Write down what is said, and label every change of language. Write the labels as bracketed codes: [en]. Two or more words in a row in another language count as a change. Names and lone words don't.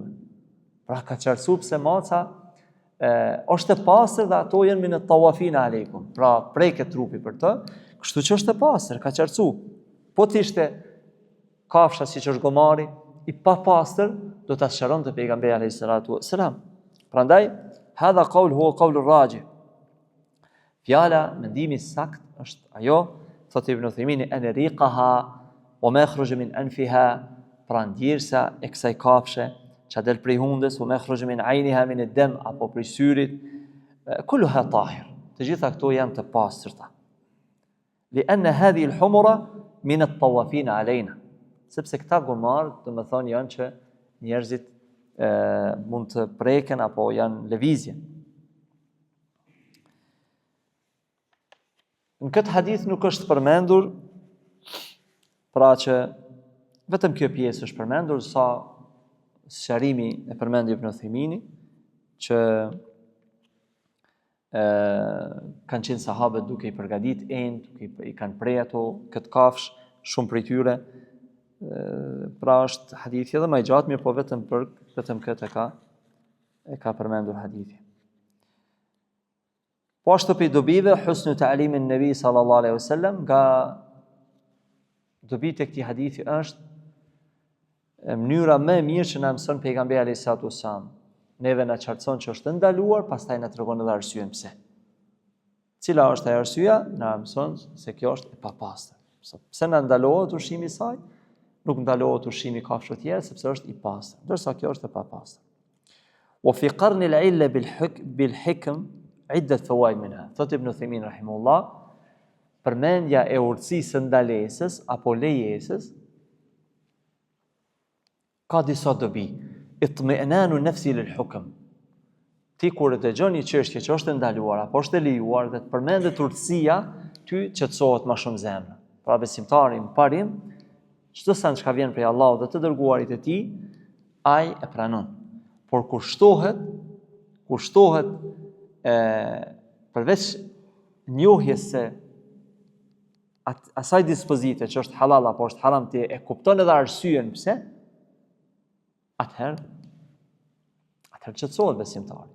[sq] Pra ka qartësuar pse maca është e pastër dhe ato janë [ar] من الطوافين عليكم. [sq] Pra preket trupi për të, kështu që është e pastër, ka qartësuar. Po të ishte kafsha siç është gomari, i papastër, do ta sqaronte pejgamberi [ar] عليه الصلاة والسلام. [sq] Prandaj [ar] هذا قول هو قول راجح. [sq] Fjala mendimi sakt është ajo, thotë Ibn Uthaymin, [ar] أن ريقها وما يخرج من أنفها, [sq] pra ndjersa e kësaj kafshe që del prej hundës, [ar] وما يخرج من عينها من الدم, [sq] apo prej syrit, [ar] كلها طاهر. [sq] Të gjitha këto janë të pastërta. [ar] لأن هذه الحمر من الطوافين علينا. [sq] Sepse këta gomar, domethënë janë që njerëzit mund të preken apo janë lëvizje. Në këtë hadith nuk është përmendur, pra që vetëm kjo pjesë është përmendur, sa sqarimi e përmendi Ibn Uthaymini, që kanë qenë sahabët duke i përgatit duke i kanë prej ato këtë kafsh, shumë prej tyre, pra është hadithi edhe më i gjatë, mirë po vetëm këtë e ka përmendur hadithi. Po ashtu për dobive, [ar] حسن تعليم النبي صلى الله عليه وسلم, [sq] nga dobit e këtij hadithi është mënyra më e mirë që na mëson pejgamberi [ar] عليه الصلاة والسلام. [sq] Neve na qartëson që është ndaluar, pastaj na tregon edhe arsyen pse. Cila është ajo arsyeja? Na mëson se kjo është e papastër. Pse na ndalohet ushqimi i saj? Nuk ndalohet ushqimi kafshëve të tjera sepse është i pastër, ndërsa kjo është e papastër. [ar] وفي قرن العلة بالحكم عدة فوائد منها. [sq] Thot Ibn Uthaymin rahimahullah, përmendja e urtësisë ndalesës apo lejesës ka disa dobi. [ar] اطمئنان النفس للحكم. [sq] Ti kur e dëgjon një çështje që është ndaluar apo është e lejuar dhe të përmendet urtësia, ty qetësohet më shumë zemra. Pra besimtari në parim, çdo sa që vjen prej Allahut dhe të dërguarit e tij, ai e pranon. por kur shtohet përveç njohjes se asaj dispozite që është halal apo është haram ti e kupton edhe arsyen pse, atëherë qetësohet besimtari.